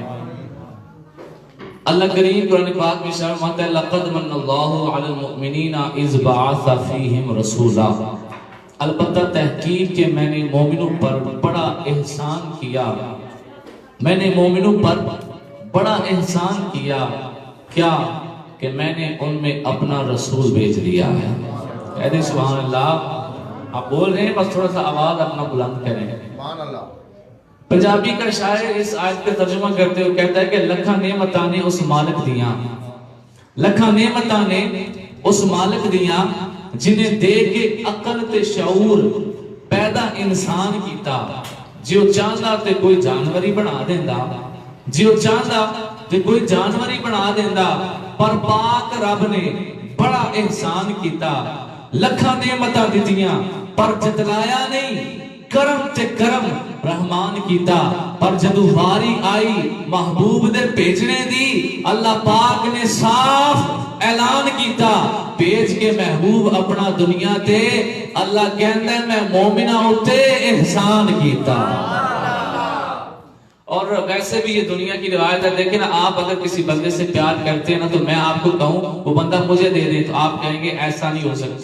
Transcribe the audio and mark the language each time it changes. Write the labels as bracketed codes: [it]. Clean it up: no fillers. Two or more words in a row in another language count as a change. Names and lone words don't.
[ur] اللہ کریم قرآن پاک میں ارشاد فرماتا ہے [ar] لقد من اللہ علی المؤمنین اذ بعث فیہم رسولا، [ur] البتہ تحقیق کہ میں نے مومنوں پر بڑا احسان کیا، میں نے مومنوں پر بڑا احسان کیا، کیا کہ میں نے ان میں اپنا رسول بھیج دیا ہے۔ کہہ دیں [ar] سبحان اللہ۔ [ur] آپ بول رہے ہیں بس تھوڑا سا آواز اپنا بلند کریں۔ پنجابی کا شاعر اس آیت کا ترجمہ کرتے ہوئے کہتا ہے کہ [pa] لکھاں نعمتاں نے اس مالک دیاں، لکھاں نعمتاں نے اس مالک دیاں جنہیں دے کے عقل تے شعور پیدا انسان کیتا، جیو چاہتا تے کوئی جانوری بنا دیندا، جیو چاہتا تے کوئی جانوری بنا دیندا، پر پاک رب نے بڑا احسان کیتا، لکھاں نعمتاں دتیاں پر جتلایا نہیں، کرم تے کرم رحمان کیتا، پر جدو واری آئی محبوب دے بھیجنے دی، اللہ پاک نے صاف اعلان کیتا، بھیج کے محبوب اپنا دنیا تے، اللہ کہندا ہے میں مومنہ اتے احسان کیتا۔ [ur] اور ویسے بھی یہ دنیا کی روایت ہے، دیکھیں نا، آپ اگر کسی بندے سے پیار کرتے ہیں نا، تو میں آپ کو کہوں وہ بندہ مجھے دے دے، تو آپ کہیں گے ایسا نہیں ہو سکتا۔